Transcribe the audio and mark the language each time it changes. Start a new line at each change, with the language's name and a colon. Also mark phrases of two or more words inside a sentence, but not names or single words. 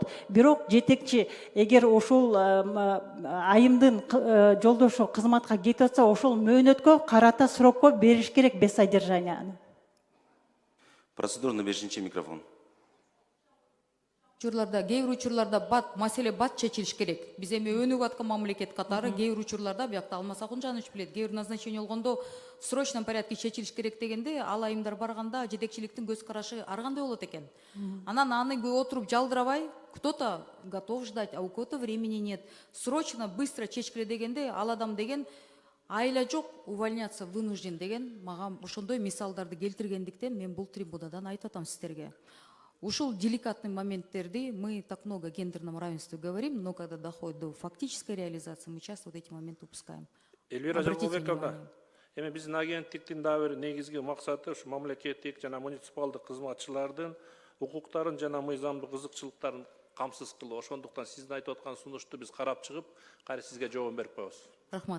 Kyrgyz: Бирок жетекчи эгер ошол айымдын жолдошу кызматка кетип атса, ошол мөөнөткө карата срокко бериш керек
Russian: без содержанияны. Процедурный 5-ші микрофон.
Kyrgyz: Учурларда, кээ бир учурларда маселе бат чечилиш керек. Биз эми өнүгүп аткан мамлекет катары кээ бир учурларда биякта Алмаз Акунжанович билет, кээ бир назначение болгондо
Russian: в срочном порядке
Kyrgyz: чечилиш керек дегенде, ал айымдар барганда жетекчиликтин көз карашы ар кандай болот экен. Анан аны отуруп жалдырабай,
Russian: кто-то готов ждать, а у кого-то времени нет. Срочно, быстро
Kyrgyz: чечкиле дегенде, ал адам деген айла жок,
Russian: увольняться вынужден
Kyrgyz: деген, мага ошондой мисалдарды келтиргендиктен мен бул трибунадан айтып атам сиздерге. Ушул деликатный моменттерди
Russian: мы так много о гендерном равенстве говорим, но когда доходит до фактической реализации, мы часто вот эти моменты упускаем.
Kyrgyz: Эльвира Жамалбековна, эми биздин агенттиктин дагы бир негизги максаты ушу мамлекеттик жана муниципалдык кызматчылардын укуктарын жана мыйзамдык кызыкчылыктарын камсыз кылуу. Ошондуктан сиздин айтып аткан сунушту биз карап чыгып, кайра сизге жооп берип коебуз. Рахмат.